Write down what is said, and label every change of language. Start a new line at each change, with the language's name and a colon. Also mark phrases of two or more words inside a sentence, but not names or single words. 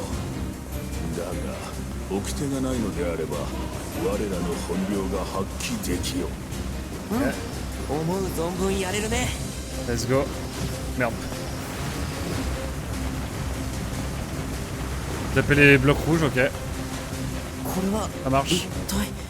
Japanese: だが掟がないのであれば我らの本領が発揮できよう。思う存分やれるね。
English: Let's go.
French: Merde. Taper les blocs rouges, ok.
Japanese: これは
French: Ça marche.
Japanese: 一体。